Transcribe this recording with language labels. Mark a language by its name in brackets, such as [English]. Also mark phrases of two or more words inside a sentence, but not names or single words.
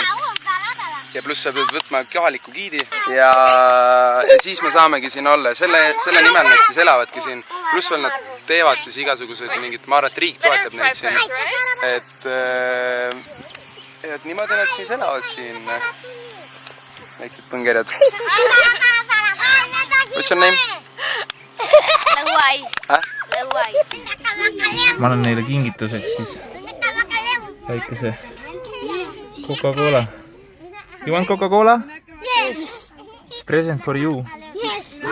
[Estonian] Ja pluss sa pead võtma kohaliku giidi ja siis me saamegi siin olla. Selle nimel nad siis elavadki siin. Pluss veel nad teevad siis igasugused mingid, ma arvan, et riik toetab neid siin. Et niimoodi nad siis elavad siin. Väiksed põngerjad. [English] What's your name? Lõuai. Lõuai. [Estonian] Ma annan neile kingituseks siis väikese Coca-Cola. [English] You want Coca-Cola? Yes. It's present for you. Yes.